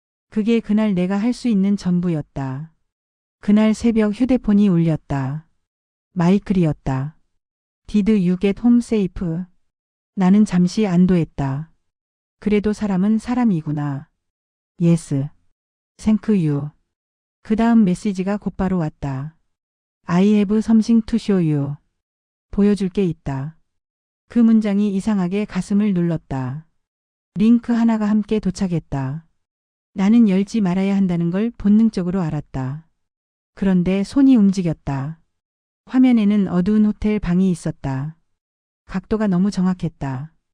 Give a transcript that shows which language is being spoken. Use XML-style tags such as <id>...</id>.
<ko>그게 그날 내가 할 수 있는 전부였다. 그날 새벽 휴대폰이 울렸다. 마이클이었다.</ko> <en>Did you get home safe?</en> <ko>나는 잠시 안도했다. 그래도 사람은 사람이구나.</ko> <en>Yes. Thank you.</en> <ko>그 다음 메시지가 곧바로 왔다.</ko> <en>I have something to show you.</en> <ko>보여줄 게 있다. 그 문장이 이상하게 가슴을 눌렀다. 링크 하나가 함께 도착했다. 나는 열지 말아야 한다는 걸 본능적으로 알았다. 그런데 손이 움직였다. 화면에는 어두운 호텔 방이 있었다. 각도가 너무 정확했다.</ko>